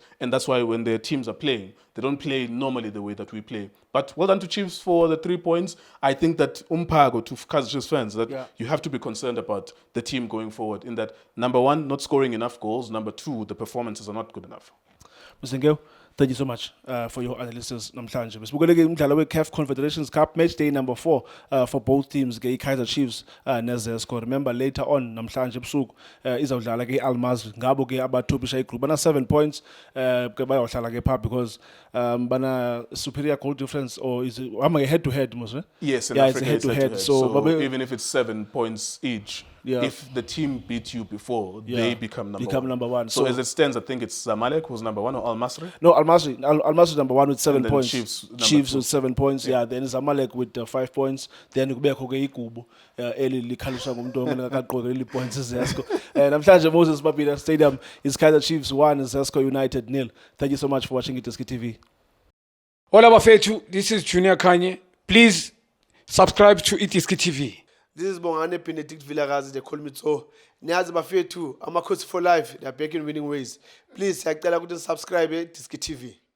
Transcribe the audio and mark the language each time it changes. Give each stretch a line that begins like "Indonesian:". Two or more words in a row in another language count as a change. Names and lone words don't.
English: And that's why when their teams are playing, they don't play normally the way that we play. But well done to Chiefs for the 3 points. I think that umpago to Kaizer Chiefs fans, that you have to be concerned about the team going forward in that, number 1, not scoring enough goals. Number 2, the performances are not good enough. Mr. Nkewu, thank you so much for your analysis namhlanje.
Xhosa: Besibukele umdlalo
English: we-CAF Confederations Cup match day number 4 for both teams, Kaizer Chiefs ne-Zesco. Remember later on
Xhosa: namhlanje ebusuku izawudlala ke Almazri. Ngabo ke abathopisha igroup bana 7 points ke bayawudlala ke pha because bana
English: superior goal difference, or is it head to head
Xhosa: mos?
English: Yes, it's head to head. So even if it's 7 points each, if the team beat you before, they become number 1. So as it stands, I think it's Zamalek who's number 1, or Al Masry? No, Al Masry number 1 with 7 points. Chiefs with 7 points. Then Zamalek with 5 points.
Xhosa: Then kubekho ke igubu eli likhaliswa ngumuntu ongakaqokeleli points Zesco.
English: Namhlanje Moses Mabhida Stadium is Kaizer Chiefs 1, Zesco United 0. Thank you so much for watching iDiskiTV.
Xhosa: Hola bafethu,
English: this is Junior Kanye. Please subscribe to iDiskiTV. This is Bongane Benedict Villagazi, they call me so.
Xhosa: Niyazi bafethu,
English: Amakhosi for life, they are back in winning ways. Please,
Xhosa: siyacela ukuthi subscribe iDiskiTV.